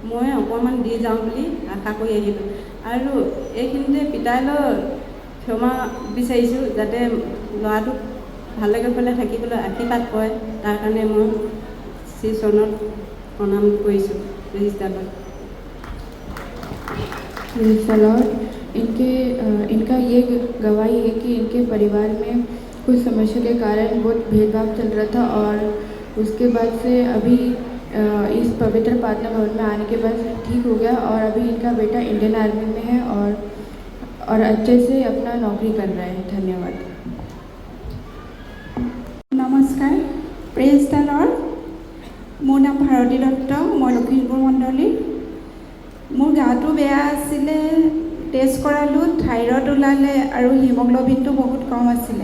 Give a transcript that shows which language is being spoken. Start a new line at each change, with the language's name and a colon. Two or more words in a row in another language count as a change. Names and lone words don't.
Assamese: মই অকণমান দি যাওঁ বুলি আশা কৰি আহিলোঁ। আৰু এইখিনিতে পিতাইলৈ ক্ষমা বিচাৰিছোঁ, যাতে ল'ৰাটোক ভালে কুশলে থাকিবলৈ আশীৰ্বাদ কৰে, তাৰ কাৰণে মই শ্ৰীচৰণত প্ৰণাম কৰিছোঁ ৰেজিষ্টাৰত।
English: Praise the Lord.
Hindi: इनका ये गवाही है कि इनके परिवार में कुछ समस्या के कारण बहुत भेदभाव चल रहा था और उसके बाद से अभी इस पवित्र प्रार्थना भवन में आने के बाद ठीक हो गया और अभी इनका बेटा इंडियन आर्मी में है और अच्छे से अपना नौकरी कर रहा है। धन्यवाद।
Assamese: নমস্কাৰ,
English: Praise the Lord.
Assamese: মোৰ নাম ভাৰতী দত্ত, মই লখিমপুৰ মণ্ডলী। মোৰ গাটো বেয়া আছিলে, টেষ্ট কৰালোঁ, থাইৰয়ড ওলালে আৰু হিমগ্ল'বিনটো বহুত কম আছিলে।